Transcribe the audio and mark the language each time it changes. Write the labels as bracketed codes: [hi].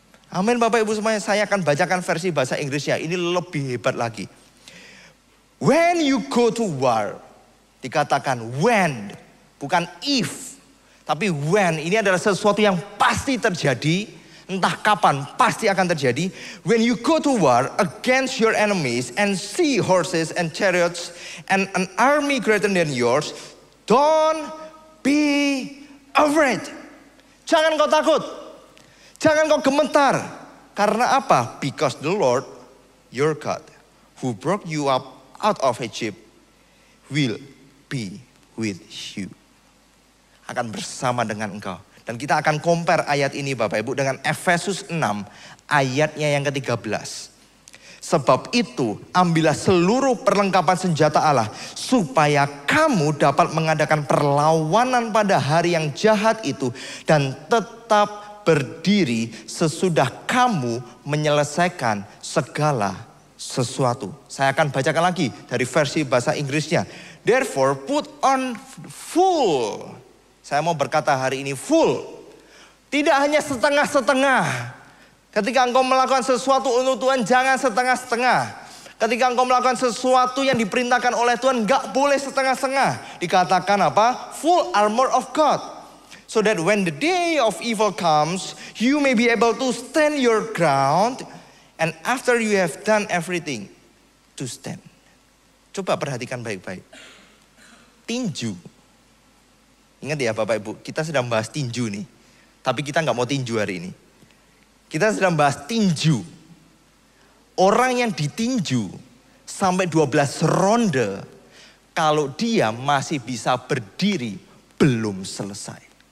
[id] Amin Bapak Ibu semuanya, saya akan bacakan versi bahasa Inggrisnya, ini lebih hebat lagi. [en] When you go to war, [id] dikatakan [en] when, [id] bukan [en] if. [id] Tapi when, ini adalah sesuatu yang pasti terjadi, entah kapan, pasti akan terjadi. [en] When you go to war against your enemies and see horses and chariots and an army greater than yours, don't be afraid. [id] Jangan kau takut, jangan kau gemetar. Karena apa? [en] Because the Lord, your God, who brought you up out of Egypt, will be with you. [id] Akan bersama dengan engkau. Dan kita akan compare ayat ini Bapak Ibu dengan Efesus 6 ayatnya yang ke-13. Sebab itu ambillah seluruh perlengkapan senjata Allah, supaya kamu dapat mengadakan perlawanan pada hari yang jahat itu, dan tetap berdiri sesudah kamu menyelesaikan segala sesuatu. Saya akan bacakan lagi dari versi bahasa Inggrisnya. [en] Therefore put on full. [id] Saya mau berkata hari ini full. Tidak hanya setengah-setengah. Ketika engkau melakukan sesuatu untuk Tuhan, jangan setengah-setengah. Ketika engkau melakukan sesuatu yang diperintahkan oleh Tuhan, gak boleh setengah-setengah. Dikatakan apa? [en] Full armor of God. So that when the day of evil comes, you may be able to stand your ground. And after you have done everything, to stand. [id] Coba perhatikan baik-baik. Tinju. Ingat ya Bapak Ibu, kita sedang bahas tinju nih. Tapi kita nggak mau tinju hari ini. Kita sedang bahas tinju. Orang yang ditinju sampai 12 ronde, kalau dia masih bisa berdiri, belum selesai.